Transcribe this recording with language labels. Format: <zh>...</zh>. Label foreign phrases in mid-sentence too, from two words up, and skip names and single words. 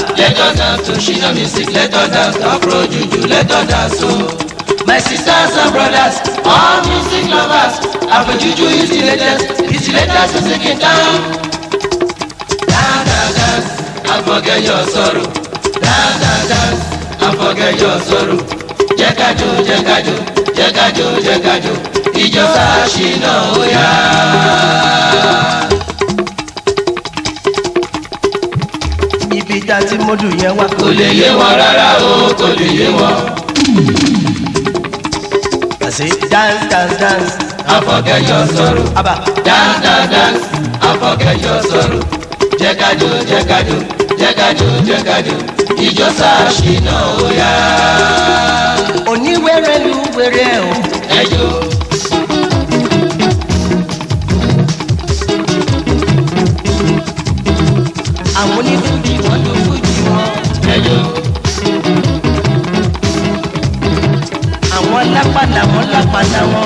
<en>Let us dance to Shina music, let us dance to Afro Juju, let us dance to my sisters and brothers, all music lovers. Afro Juju is the latest music in town. Dance, dance, dance, and forget your sorrow. Dance, dance, dance, and forget your sorrow.</en> <yo>Jẹ́kájó, jẹ́kájó, jẹ́kájó, jẹ́kájó. Ijo Shina oya. Ibi tá tí mo dùn yẹn wá. Kò lè yé wọn rárá o, kò lè yé wọn.</yo> <en>I say dance, dance, dance, and forget your sorrow. Abba. Dance, dance, dance, and forget your sorrow.</en> <yo>Jẹ́kájó, jẹ́kájó, jẹ́kájó, jẹ́kájó. Ijo Shina oya. Oníwèrè lu wèrè o. Ẹjọ́. Àwọn onífújì wọn ló fújì wọn. Ẹjọ́. Àwọn lápàdà wọn lápàdà wọn.</yo>